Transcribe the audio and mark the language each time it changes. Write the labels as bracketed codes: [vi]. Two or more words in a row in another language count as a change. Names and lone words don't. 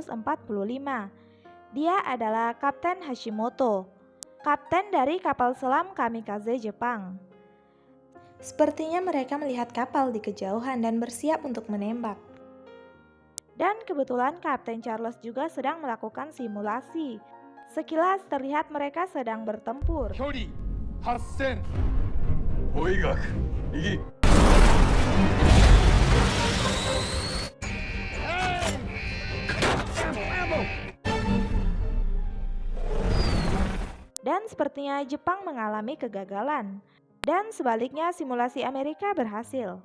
[id] Dia adalah Kapten Hashimoto, kapten dari kapal selam kamikaze Jepang. Sepertinya mereka melihat kapal di kejauhan dan bersiap untuk menembak. Dan kebetulan Kapten Charles juga sedang melakukan simulasi. Sekilas terlihat mereka sedang bertempur. 距離8000法医学右 Dan sepertinya Jepang mengalami kegagalan. Dan sebaliknya simulasi Amerika berhasil.